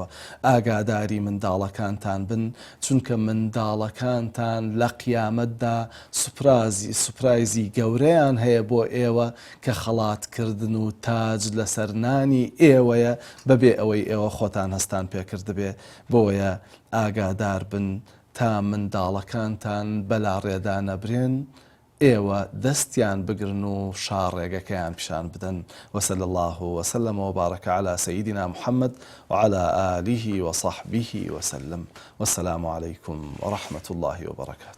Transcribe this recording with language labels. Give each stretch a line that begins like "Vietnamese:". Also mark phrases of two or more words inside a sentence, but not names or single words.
Central Kurdish: ئاگاداری منداڵەکانتان بن چونکە منداڵەکانتان لە قیامەتدا سوپرایزی گەورەیان هەیە بۆ ئێوە کە خەڵاتکردن و تاج لە سەرنانی ئێوەیە بەبێ ئەوەی ئێوە خۆتان هەستان پێکردبێ. بۆیە ئاگادار بن تا منداڵەکانتان بەلا ڕێدا نەبرێن ئێوە دەستیان بگرن و شاڕێگەکەیان پیشان بدەن.
Arabic: وصلى الله وسلم وبارك على سيدنا محمد وعلى آله وصحبه وسلم. والسلام عليكم ورحمة الله وبركاته.